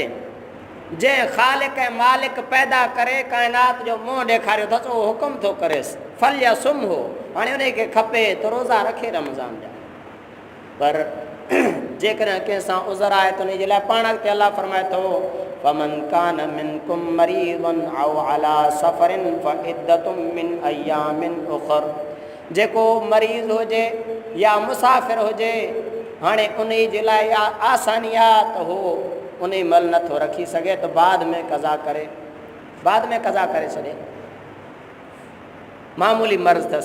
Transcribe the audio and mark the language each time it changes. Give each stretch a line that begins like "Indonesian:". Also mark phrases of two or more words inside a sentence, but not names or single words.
Sindhi: जंहिं ख़ालिक ऐं मालिक पैदा करे काइनात जो मुंहुं ॾेखारियो अथसि उहो हुकुम थो करेसि फल या सुम हो, हाणे उन खे खपे त रोज़ा रखे रमज़ान जा। पर जेकॾहिं कंहिंसां उज़र आहे त उन जे लाइ पाण अॻिते अलाह फरमाए थो
Arabic: فمن كان منكم مريضا أو على سفر فعدة من أيام أخر,
Sindhi: जेको मरीज़ हुजे या मुसाफ़िर हुजे, हाणे उन जे लाइ आसानी आहे त हू उन महिल नथो रखी सघे त बाद में कज़ा करे, बाद में कज़ा करे छॾे, मामूली मर्ज़ अथसि।